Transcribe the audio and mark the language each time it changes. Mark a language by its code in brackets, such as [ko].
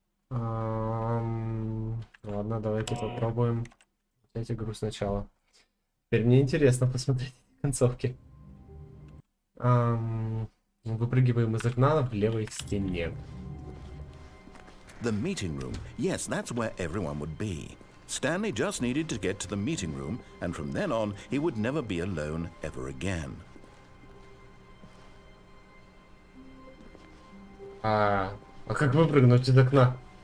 [ru] Ладно, давайте попробуем взять игру сначала. Теперь мне интересно посмотреть концовки. Выпрыгиваем из окна в левой стене. [en] The meeting room. Yes, that's where everyone would be. Stanley just needed to get to the meeting room, and from then on, he would never be alone ever again. [ru] А как выпрыгнуть из окна?